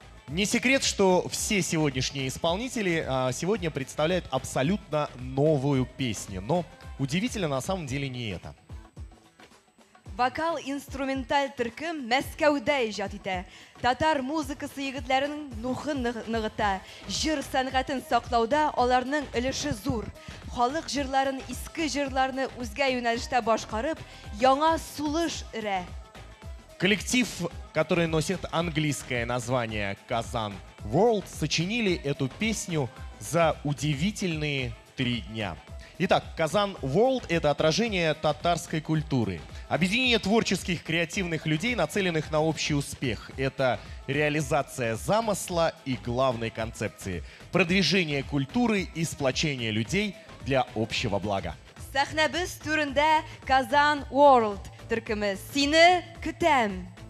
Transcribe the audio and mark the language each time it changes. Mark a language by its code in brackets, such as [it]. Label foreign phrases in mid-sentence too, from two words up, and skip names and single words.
[ru] Не секрет, что все сегодняшние исполнители сегодня представляют абсолютно новую песню. Но удивительно на самом деле не это. [tt] Вокал-инструменталь төркем Мәскәүдә иҗат итә. Татар музыкасы егетләренең нухын ныгыта. Җыр сәнгатен саклауда аларның өлеше зур. Халык җырларын, иске җырларны үзгә юнәлештә башкарып, яңа сулыш өрә. [ru] Коллектив, который носит английское название Kazan World, сочинили эту песню за удивительные 3 дня. Итак, Kazan World — это отражение татарской культуры. Объединение творческих, креативных людей, нацеленных на общий успех. Это реализация замысла и главной концепции. Продвижение культуры и сплочение людей для общего блага. [tt] Сәхнәбез түрендә Kazan World төркеме Сине көтәм.